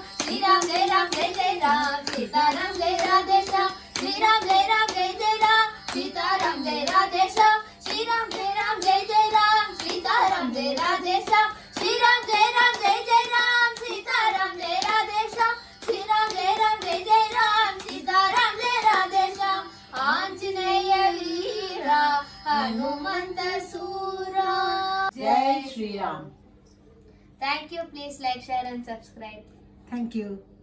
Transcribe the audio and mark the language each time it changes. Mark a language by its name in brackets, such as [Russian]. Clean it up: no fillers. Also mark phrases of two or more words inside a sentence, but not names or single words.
[Hindi] श्रीराम जय राम जय जय राम सीताराम जय राधे श्याम श्रीराम जय राम जय जय राम सीताराम जय राधे श्याम श्रीराम जय राम जय जय राम सीताराम जय राधे श्याम श्रीराम जय राम जय जय राम सीताराम जय राधे श्याम श्रीराम जय राम जय जय राम सीताराम जय राधे श्याम [Kannada] ಆಂಜನೇಯ ವೀರ ಹನುಮಂತ ಸೂರ [Hindi] जय श्री राम. [English] Thank you. Please like, share and subscribe. Thank you.